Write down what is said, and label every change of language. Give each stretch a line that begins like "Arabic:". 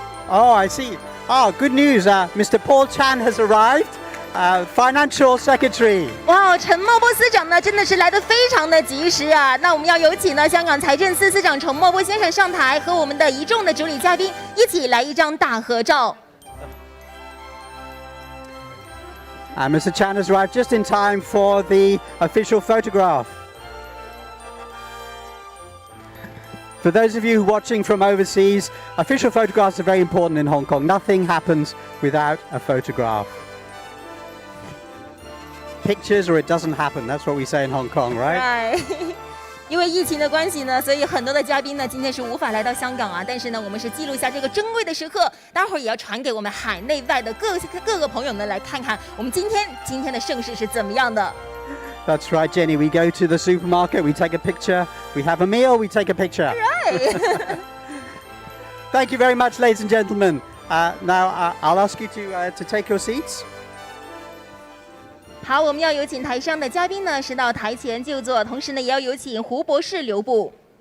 English: Oh, I see. Oh, good news. Mr. Paul Chan has arrived. Financial Secretary.
Chinese: 哇，陈茂波司长呢，真的是来得非常的及时啊！那我们要有请呢香港财政司司长陈茂波先生上台，和我们的一众的主礼嘉宾一起来一张大合照。
English: Mr. Chan has arrived just in time for the official photograph. For those of you watching from overseas, official photographs are very important in Hong Kong. Nothing happens without a photograph. Pictures or it doesn't happen. That's what we say in Hong Kong, right?
Chinese: 因为疫情的关系呢，所以很多的嘉宾呢今天是无法来到香港啊。但是呢，我们是记录下这个珍贵的时刻，待会儿也要传给我们海内外的各个朋友呢来看看我们今天的盛世是怎么样的。
English: That's right, Jenny. We go to the supermarket, we take a picture. We have a meal, we take a picture. Right. Thank you very much, ladies and gentlemen. Now I'll ask you to take your seats.
Chinese: 好，我们要有请台上的嘉宾呢是到台前就坐，同时呢也要有请胡博士留步。